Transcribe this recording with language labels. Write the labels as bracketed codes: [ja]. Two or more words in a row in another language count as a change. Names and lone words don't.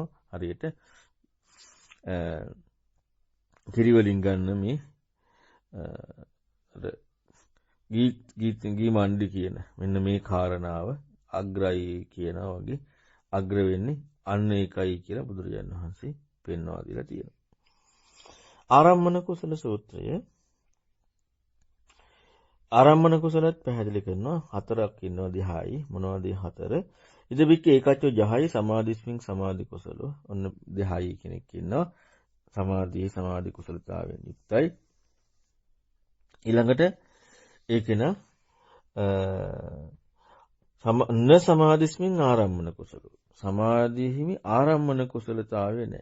[si] හරියට කිරිවලින් ගන්න මේ අර ගී මණ්ඩි කියන මෙන්න මේ කාරණාව අග්‍රයි කියනවා වගේ අග්‍ර වෙන්නේ අන්න ඒකයි කියලා බුදුරජාණන් වහන්සේ පෙන්වා දීලා තියෙනවා. ආරම්මන කුසල සූත්‍රය ආරම්මන කුසලත් පැහැදිලි කරනවා හතරක් ඉන්නවා ධ්‍යායි මොනවද හතර? [pi] ඉදබික්ක ඒකච්චෝ ජහයි සමාධිස්මින් සමාධි කුසලෝ. [si] ඔන්න ධ්‍යායි කෙනෙක් ඉන්නවා. සමාධි කුසලතාවයෙන් යුක්තයි. [pi] ඊළඟට ඒකේන සමාධිස්මින් ආරම්මන කුසලෝ. [si] සමාධිහිමි ආරම්මන කුසලතාවය නැහැ.